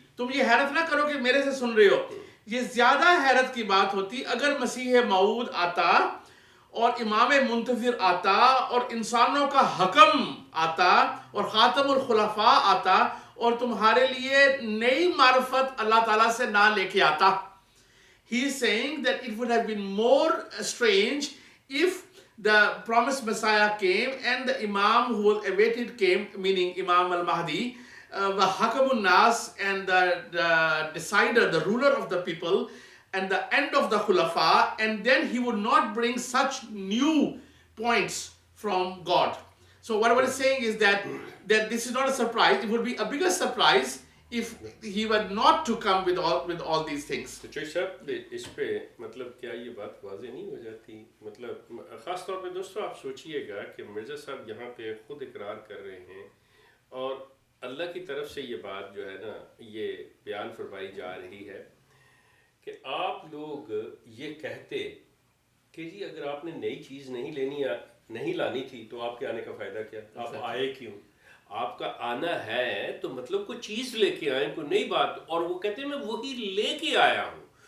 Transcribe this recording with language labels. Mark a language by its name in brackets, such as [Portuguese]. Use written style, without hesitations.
[Urdu] تم یہ حیرت نہ کرو کہ میرے سے سن رہے ہو، یہ زیادہ حیرت کی بات ہوتی اگر مسیح موعود آتا اور امام منتظر آتا اور انسانوں کا حکم آتا اور خاتم الخلفاء آتا اور تمہارے لیے نئی معرفت اللہ تعالیٰ سے نہ لے کے آتا. [English] He is saying that it would have been more strange if the promised Messiah came and the Imam who was awaited came, meaning Imam al-Mahdi, the Hakamun Nas, and the decider, the ruler of the people, and the end of the Khulafa, and then he would not bring such new points from God. So what it's saying is that this is not a surprise. It would be a bigger surprise if he were not to come with all these things. [Urdu] تو چوئی صاحب اس پہ مطلب کیا یہ بات واضح نہیں ہو جاتی؟ مطلب خاص طور پہ دوستو آپ سوچئے گا کہ مرزا صاحب یہاں پہ خود اقرار کر رہے ہیں اور اللہ کی طرف سے یہ بات جو ہے نا یہ بیان فرمائی جا رہی ہے کہ آپ لوگ یہ کہتے کہ جی اگر آپ نے نئی چیز نہیں لانی تھی تو آپ کے آنے کا فائدہ کیا؟ آپ آئے کیوں؟ آپ کا آنا ہے تو مطلب کوئی چیز لے کے آئیں، کوئی نئی بات، اور وہ کہتے ہیں میں وہی لے کے آیا ہوں.